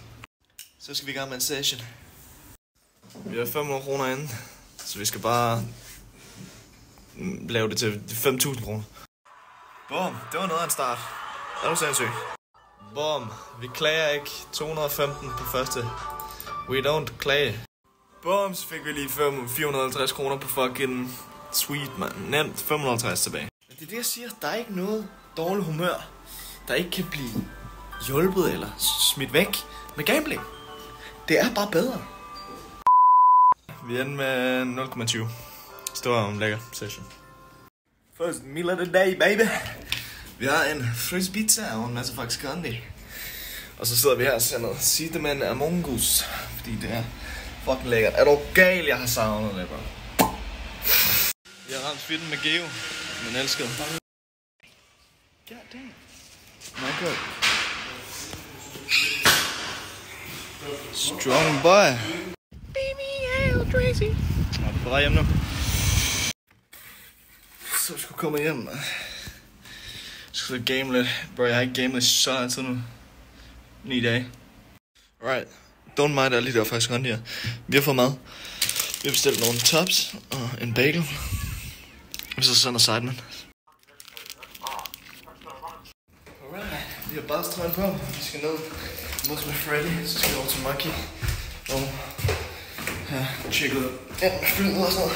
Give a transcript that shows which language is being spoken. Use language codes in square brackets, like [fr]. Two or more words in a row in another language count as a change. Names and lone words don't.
[da] Så skal vi i gang med en session. Vi har 500 kroner inde, så vi skal bare lave det til 5.000 kroner. Bum, det var noget af en start. Er du sindssyg? Bum, vi klager ikke. 215 på første. [en] We don't klage. [da] Bum, så fik vi lige 450 kroner på [en] fucking sweet, man. [da] Nemt 550 tilbage. Det er det, jeg siger. Der er ikke noget dårligt humør, der ikke kan blive hjulpet eller smidt væk med gambling. Det er bare bedre. Vi er med 0,20. Stor lækker session. [en] First meal of the day, baby. [da] Vi har en fryst pizza og en masse faktisk candy. Og så sidder vi her og ser noget Cinnamon Among Us, fordi det er fucking lækkert. Er du gal, jeg har savnet det, bro. Jeg har ramt fitten med Geo, men elsker det. [en] God damn. My god. Strong boy. Baby, I'm crazy. [da] Er du på vej hjem nu? Så jeg skulle komme hjem. Jeg skal game lidt. Bro, jeg har ikke gamet så lang tid nu. 9 dage. [en] Alright. Don't mind, [da] der lige der faktisk rundt her. Vi har fået mad. Vi har bestilt nogle tops og en bagel. Og så sådan noget sideman. [en] Alright. [da] Vi har bare strøget på. Vi skal ned mødes med Freddy. Så skal vi over til Monkey. Og tjekke ud ind med flyet og sådan noget.